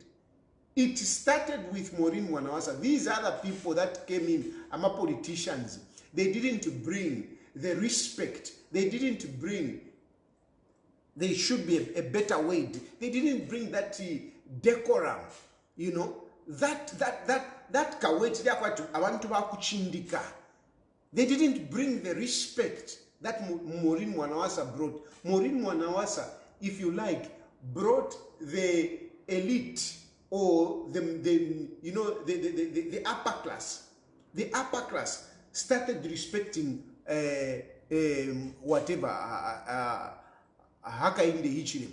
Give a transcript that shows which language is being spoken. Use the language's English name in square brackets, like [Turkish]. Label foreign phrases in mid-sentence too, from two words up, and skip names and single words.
[English] It started with Maureen Mwanawasa. These other people that came in, politicians, they didn't bring the respect. They didn't bring, they should be a better way. They didn't bring that decorum, you know, that [Bemba] kaweti abantu bakuchindika. [English] They didn't bring the respect that Maureen Mwanawasa brought. Maureen Mwanawasa, if you like, brought the elite or the upper class. The upper class started respecting whatever Hakainde Hichilema.